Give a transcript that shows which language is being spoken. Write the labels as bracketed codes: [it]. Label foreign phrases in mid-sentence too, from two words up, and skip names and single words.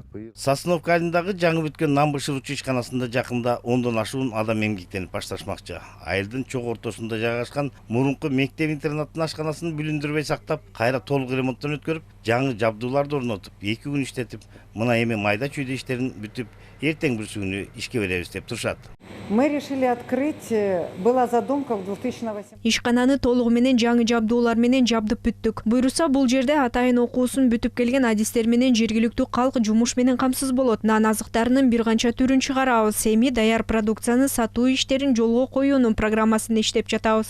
[ky] Сосновка айылындагы жаңы бүткөн нам бышыруучу ишканасында жакында 10дон ашуун адам эмгектенип башташмакчы. Айылдын чок ортосунда жайгашкан мурунку мектеп-интернаттын ашканасын бүлүндүрбөй сактап, кайра толук ремонттон өткөрүп, жаңы жабдууларды орнотуп, 2 күн иштетип, мына эми майда чүйдө иштерин бүтүп, эртең бүрсү күнү ишке беребиз деп турушат. [ru] Мы решили открыть, была задумка в 2008. [ky] Ишкананы толугу менен жаңы жабдуулар менен жабдып бүттүк. Буйруса бул жерде атайын окуусун бүтүп келген адистер менен жергиликтүү калк жумуш менен камсыз болот. Нан азыктарынын бир канча түрүн чыгарабыз. Эми даяр продукцияны сатуу иштерин жолго коюунун программасын иштеп жатабыз.